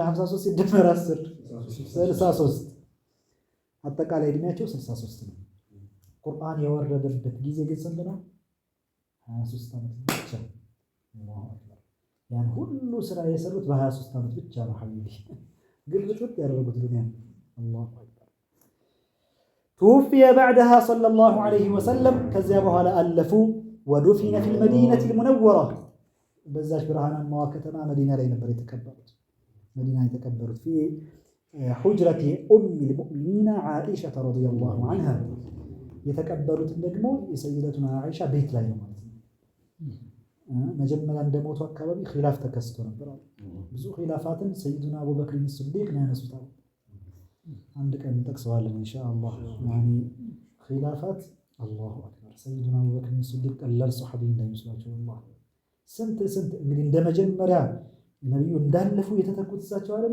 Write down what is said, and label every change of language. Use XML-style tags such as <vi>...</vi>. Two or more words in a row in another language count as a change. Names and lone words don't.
<am>53 ሲደመር 10 63። አጠቃላይ እድሜያቸው 63 ነው። ቁርአን የወረደበት ጊዜ ግን ስንት ነው? 23 ዓመት ብቻ። ያን ሁሉ ስራ የሰሩት በ23 ዓመት ብቻ ነው። ሐቢቢ ግልብጥ ያደረጉት ዱንያ።</am> <ar>الله أكبر። توفي بعدها صلى الله عليه وسلم</ar> <am>ከዚያ በኋላ አለፉ።</am> <ar>ودفن في المدينة المنورة</ar> <am>በዛች ብርሃናማ ከተማ መዲና ላይ ነበር የተቀበሩት። መዲና የተቀበሩት</am> <ar>في حجرة أم المؤمنين عائشة رضي الله عنها</ar> <am>የተቀበሩት ደግሞ የሰይደቱና አይሻ ቤት ላይ ነው ማለት ነው። መጀመሪያ እንደሞቱ አካባቢ ኺላፍ ተከስቶ ነበር። ብዙ ኺላፋትን ሰይዱና አቡበክር ሲዲቅ ነው ያነሱት። አንድ ቀን እንጠቅሰዋለን ኢንሻአላህ። ያኒ ኺላፋት</am> <ar>الله أكبر።</ar> <am>ሰይዱና አቡበክር ሲዲቅ ቀላል ሱሐቢ እንዳይመስላችሁ والله ስንት እንግዲህ እንደመጀመሪያ ነብዩ እንዳለፉ የተተኩት እሳቸው አይደሉ?</am>